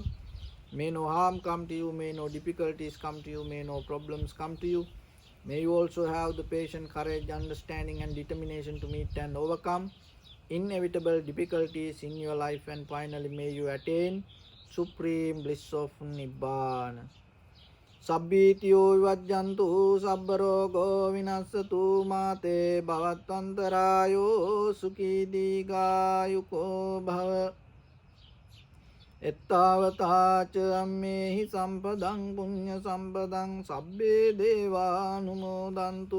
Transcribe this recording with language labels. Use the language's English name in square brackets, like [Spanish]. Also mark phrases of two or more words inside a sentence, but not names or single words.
[English] May no harm come to you, may no difficulties come to you, may no problems come to you. May you also have the patience, courage, understanding and determination to meet and overcome. inevitable difficulties in your life, and finally may you attain supreme bliss of Nibbana. [Pali] Sabbitiyo vivajjantu sabbarogo vinassatu mate bhavatantarayo sukhi digayuko bhava. එත්තාවතාච අම්මේහි සම්පදං පුඤ්ඤ සම්පදං සබ්බේ දේවානුමෝදන්තු